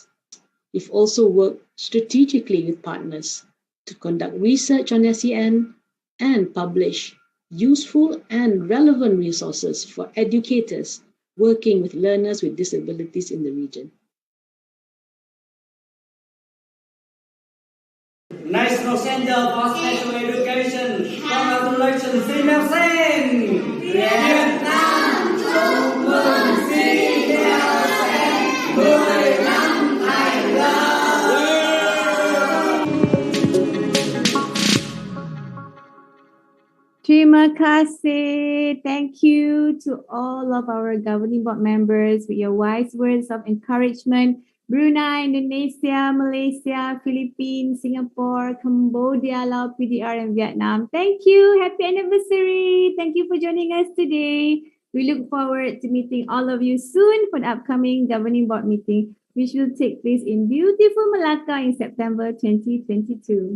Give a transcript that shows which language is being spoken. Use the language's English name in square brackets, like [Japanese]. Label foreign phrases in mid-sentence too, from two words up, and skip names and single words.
[English] We've also worked strategically with partners to conduct research on SEN and publish useful and relevant resources for educators working with learners with disabilities in the region. National Center for Special Education, congratulations, SEAMEO SEN! [Vietnamese] Vietnam, chúc mừng SEAMEO SEN 10 năm thành lập! [Malay] Terima kasih. [English] Thank you to all of our governing board members with your wise words of encouragement. Brunei, Indonesia, Malaysia, Philippines, Singapore, Cambodia, Laos, PDR, and Vietnam. Thank you. Happy anniversary. Thank you for joining us today. We look forward to meeting all of you soon for the upcoming governing board meeting, which will take place in beautiful Malacca in September 2022.